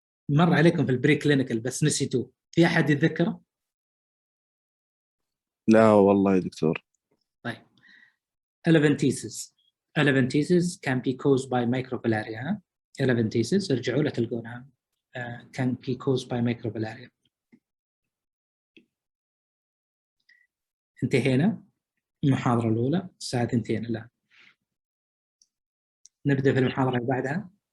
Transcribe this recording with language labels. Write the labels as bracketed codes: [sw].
[ar] مر عليكم في البري كلينيكال بس نسيتوه. في احد يتذكره؟ لا والله يا دكتور. طيب [en] elephantiasis can be caused by microfilaria. [ar] ها؟ elephantiasis ارجعوا له تلقونها. [en] can be caused by microfilaria. [ar] انتهينا المحاضرة الأولى الساعة 2 الآن. نبدأ في المحاضرة اللي بعدها.